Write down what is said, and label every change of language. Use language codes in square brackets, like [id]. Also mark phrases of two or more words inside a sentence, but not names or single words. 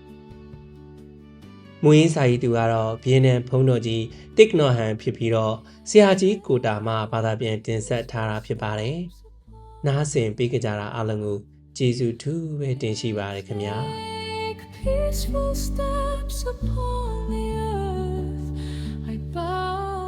[my] မွေးစာရေးသူကတော့ဗီယက်နမ်ဘုန်းတော်ကြီးတစ်ကနော်ဟန်ဖြစ်ပြီးတော့ဆရာကြီးကိုတာမှဘာသာပြန်တင်ဆက်ထားတာဖြစ်ပါတယ်နားဆင်ပေးကြတာအားလုံးကိုကျေးဇူးထူးပဲတင်ရှိပါတယ်ခင်ဗျာ [en] Take peaceful steps upon the earth. I bow